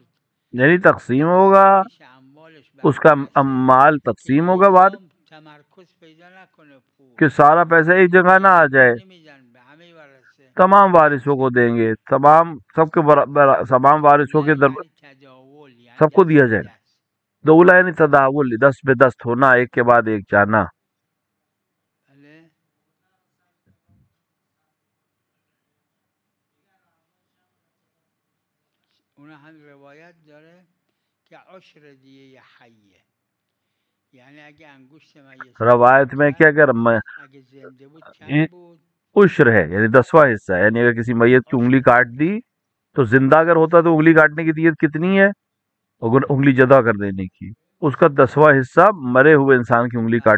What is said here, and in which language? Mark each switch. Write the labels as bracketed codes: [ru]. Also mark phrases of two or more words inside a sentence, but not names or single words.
[ur] یعنی تقسیم ہوگا، [fa] تقسیم میشه اموالش به [ur] اس کا [fa] هم برسه مال که [ur] تقسیم ہوگا [fa] یک بعد جا تمرکز پیدا نکنه پول [ur] کہ سارا پیسہ ایک جگہ [fa] به [ur] نہ آ [fa] یک بار [ur] جائے، [fa] نمیدن به همه برسه [ur] تمام وارثوں کو تقسیم دیں گے، [fa] میشه [ur] سب کے تمام وارثوں کے [fa] دوله یعنی تداول یعنی [ur] سب کو [fa] دست [ur] دیا [fa] به [ur] جائے. [fa] دست [ur] دولا یعنی تداول، [fa] دست به دست [ur] ہونا، ایک کے بعد ایک جانا. [fa] بله اون هم روایت داره که [ar] عشر دیه حیه [fa] یعنی اگه انگشت میت [ur] روایت میں کہ اگر [fa] اگه زنده بود چند بود [ur] عشر ہے یعنی 10واں حصہ، یعنی اگر کسی میت کی انگلی عشر کاٹ دی تو زندہ اگر ہوتا تو انگلی کاٹنے کی دیت کتنی ہے، اگر انگلی جدا کر دینے کی اس کا 10واں حصہ مرے ہوئے انسان کی انگلی [fa] بله